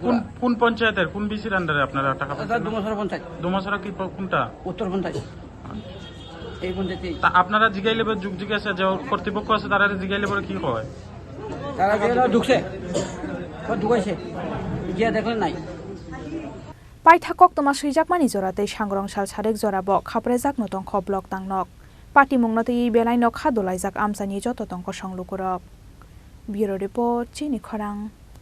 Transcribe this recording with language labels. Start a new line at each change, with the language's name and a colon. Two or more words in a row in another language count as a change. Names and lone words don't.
Bangla: কোন পঞ্চায়েতের কোন বিসির আন্ডারে আপনারা টাকা পাচ্ছেন দুমাসরা পঞ্চায়েত দুমাসরা কি কোনটা উত্তর পঞ্চায়েত এই পঞ্চায়েতে তা আপনারা জিগাইলে জিজ্ঞাসা যে কর্তৃপক্ষ আছে তারা জিগাইলে পরে কি কয় তারা যেগুলো ঢুকছে ঢুকাইছে গিয়া দেখলে নাই
Kok Borok: paitha koktoma suijakmani jorate sangrongshal sarek jorabo khaprejak notongkho block tangnok party mungnote ei belai nok khadolaijak amsani joto tongko songlukurok
English: bureau report
Kok Borok: chini khorang